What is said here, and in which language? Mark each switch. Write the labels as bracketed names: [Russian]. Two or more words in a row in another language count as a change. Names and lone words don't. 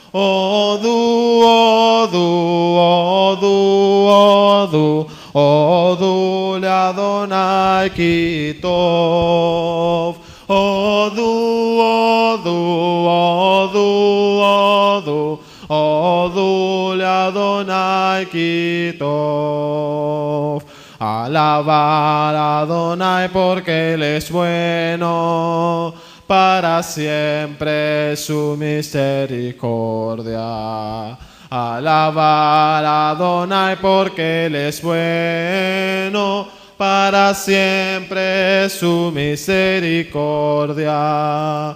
[Hebrew] הודו אדני כי טוב. הודו אדני כי טוב. [Spanish] Alabar a Adonai porque Él es bueno, para siempre su misericordia. Alabar a Adonai porque Él es bueno, para siempre su misericordia.